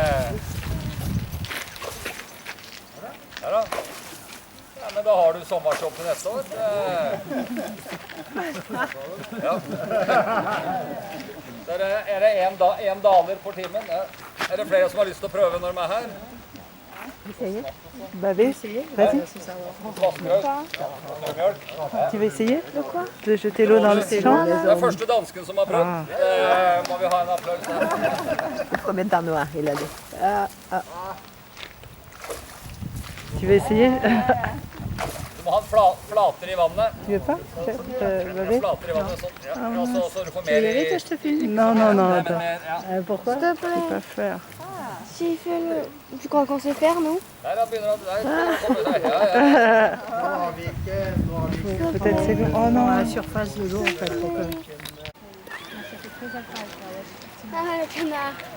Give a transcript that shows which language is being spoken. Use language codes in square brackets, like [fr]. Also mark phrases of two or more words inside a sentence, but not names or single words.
[no] Ja da. Ja, men da har du sommershop til neste år. Ja. Er det en daler for timen? Ja. Er det flere som har lyst til å prøve når de er her? [fr] Bah oui, vas-y. Tu veux essayer de jeter l'eau dans le champ? [no] Det er første dansken som har prøvd. Må vi ha en applaus her. [fr] Combien de temps il a dit? Tu veux essayer? [no] Du må ha flater i vannet. [fr] Tu veux pas? [no] Flater i vannet, sånn. Ja, så du får mer i... [fr] Non, non, non, attends. Pourquoi? Je peux pas faire. S'il fait le... Tu crois qu'on sait faire, non? Peut-être c'est bon. Oh non, la surface de l'eau, en fait. Ah, le canard.